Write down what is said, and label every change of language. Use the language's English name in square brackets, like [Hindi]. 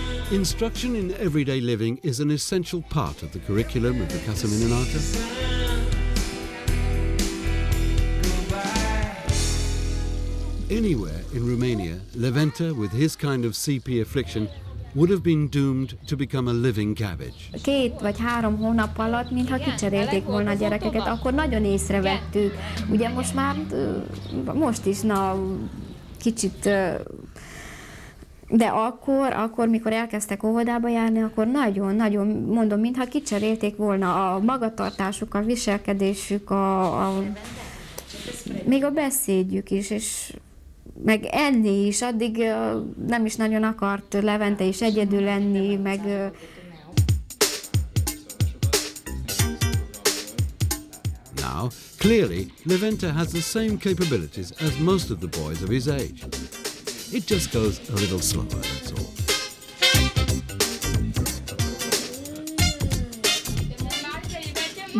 [English] Instruction in everyday living is an essential part of the curriculum of the Casa Minunata. Anywhere in Romania, Leventa, with his kind of CP affliction, would have been doomed to become a living cabbage. [Hungarian] 2 vagy 3 hónap alatt, mintha kicserélték volna a gyerekeket, akkor nagyon észrevettük. Ugye most is kicsit, de akkor, mikor elkezdtek óvodába járni, akkor nagyon, mondom, mintha kicserélték volna a magatartásuk, a viselkedésük, még a beszédjük is, és meg enni is, addig nem is nagyon akart Levente is egyedül lenni, meg... [English] Now, clearly, Leventa has the same capabilities as most of the boys of his age. It just goes a little slower, that's all.